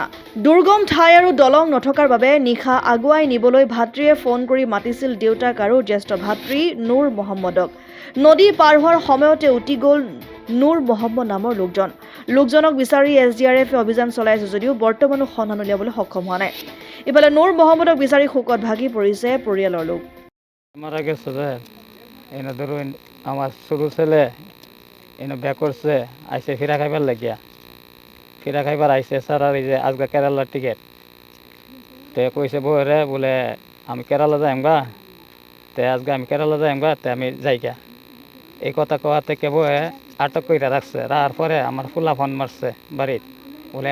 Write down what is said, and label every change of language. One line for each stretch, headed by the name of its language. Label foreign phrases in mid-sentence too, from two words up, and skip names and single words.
Assamese: দুৰ্গম ঠাই আৰু দলং নথকাৰ বাবে নিশা আগুৱাই নিবলৈ ভাতৃয়ে ফোন কৰি মাতিছিল দেউতাক আৰু জ্যেষ্ঠ ভাতৃ নুৰ মহম্মদক। নদী পাৰ হোৱাৰ সময়তে উটি গ'ল নুৰ মহম্মদ নামৰ লোকজনক বিচাৰি SDRF অভিযান চলাইছে যদিও বৰ্তমানো সন্ধান উলিয়াবলৈ সক্ষম হোৱা নাই। ইফালে নুৰ মহম্মদক বিচাৰি শোকত ভাগি পৰিছে পৰিয়ালৰ লোক।
Bangla: মারা গেছে যে এনে ধরুন আমার ছোটো ছেলে এনে বিয়ে করছে আইসে ফিরা খাইবার লাগিয়া ফিরা খাইবার আইসে স্যার আর এই যে আজকে কেরালার টিকিট তো কইছে বউরে বলে আমি কেরালা যাইম গা তে আজকে আমি কেরালা যাইম গা তে আমি যাইগা এই কথা কওয়া থেকে বউয়ে আটক করে রাখছে রাখার পরে আমার ফুলা ফোন মারছে বাড়িত বলে